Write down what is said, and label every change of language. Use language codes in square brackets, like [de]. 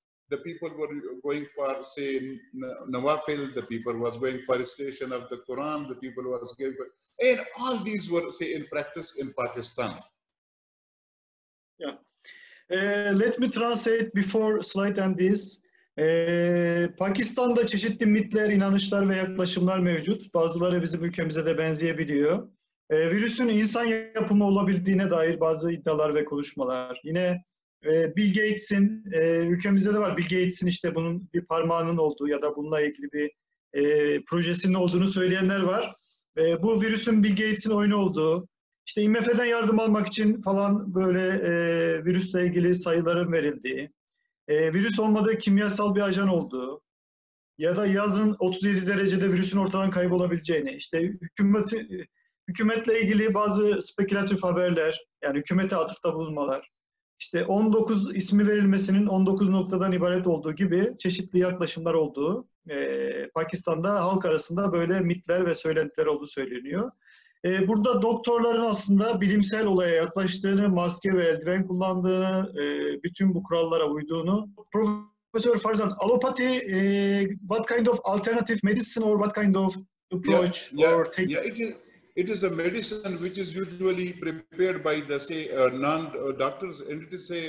[en] The people were going for, say, nawafil. The people was going for recitation of the Quran. The people was going for, and all these were, say, in practice in Pakistan. Yeah. Let me translate before slide and this. [tr] Pakistan'da çeşitli mitler, inanışlar ve yaklaşımlar mevcut. Bazıları bizim ülkemize de benzeyebiliyor. Virüsün insan yapımı olabildiğine dair bazı iddialar ve konuşmalar. Yine Bill Gates'in, ülkemizde de var, Bill Gates'in işte bunun bir parmağının olduğu ya da bununla ilgili bir projesinin olduğunu söyleyenler var. Bu virüsün Bill Gates'in oyunu olduğu, işte IMF'den yardım almak için falan böyle virüsle ilgili sayıların verildiği, virüs olmadığı kimyasal bir ajan olduğu ya da yazın 37 derecede virüsün ortadan kaybolabileceğini, işte hükümetle ilgili bazı spekülatif haberler, yani hükümete atıfta bulunmalar, işte 19 ismi verilmesinin 19 noktadan ibaret olduğu gibi çeşitli yaklaşımlar olduğu, Pakistan'da halk arasında böyle mitler ve söylentiler olduğu söyleniyor. Burada doktorların aslında bilimsel olaya yaklaştığını, maske ve eldiven kullandığını, bütün bu kurallara uyduğunu. [en] Professor Farzan, allopathy, what kind of alternative medicine or what kind of approach or take? Yeah, it is a medicine which is usually prepared by the, say, non-doctors, and it is a